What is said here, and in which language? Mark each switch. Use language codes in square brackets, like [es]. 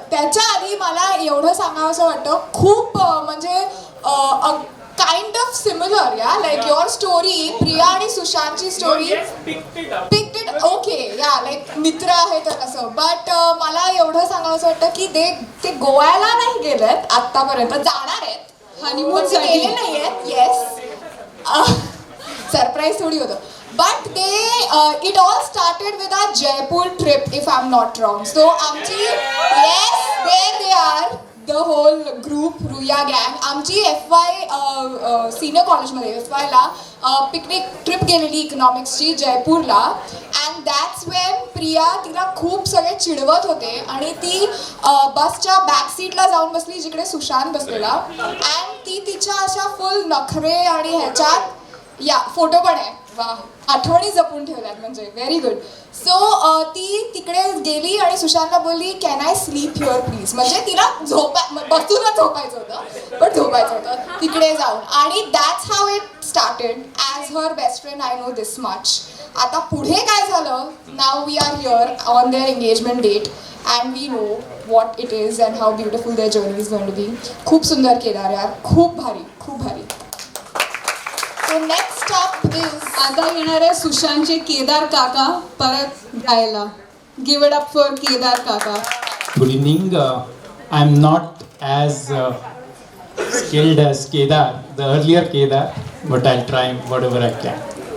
[mr] त्याच्या आधी मला एवढं सांगावंसं वाटतं, खूप म्हणजे [en] kind of similar, yeah like your story, [mr] प्रिया आणि सुशांतची स्टोरी [en] Picked it. [mr] ओके, या लाईक मित्र आहे तर असं. बट मला एवढं सांगावंसं वाटतं की ते गोव्याला नाही गेलेत आत्तापर्यंत, जाणार आहेत हनीमून, गेले नाही आहेत. येस, सरप्राईज थोडी होतं. [en] But it all started with our Jaipur trip, if I'm not wrong. So आमची, yes, there they are, the whole group, Ruya gang. [mr] आमची FY senior कॉलेजमध्ये FY ला पिकनिक ट्रिप गेलेली इकॉनॉमिक्सची जयपूरला. [en] and that's when [mr] प्रिया, तिला खूप सगळे चिडवत होते आणि ती बसच्या बॅक सीटला जाऊन बसली जिकडे सुशांत बसलेला. अँड ती तिच्या अशा फुल नखरे आणि ह्याच्यात, या फोटो पण आहे, वा, आठवणी जपून ठेवल्यात म्हणजे व्हेरी गुड. सो ती तिकडे गेली आणि सुशांतला बोलली, [en] Can I sleep your please. [mr] म्हणजे तिला बसूनच झोपायचं होतं, पण झोपायचं होतं तिकडे जाऊन. [en] आणि that's how it started. As her best friend I know this much. [mr] आता पुढे काय झालं, [en] Now we are here on their engagement date and we know what it is and how beautiful their journey is going to be. [mr] खूप सुंदर केदार यार, खूप भारी, खूप भारी. [en] So next up is, [mr] आता येणार आहे सुशांतचे केदार काका परत गायला. [en] Give it up for Kedar काका. Good evening. I'm not as skilled as Kedar, the earlier Kedar, but I'll try whatever I can.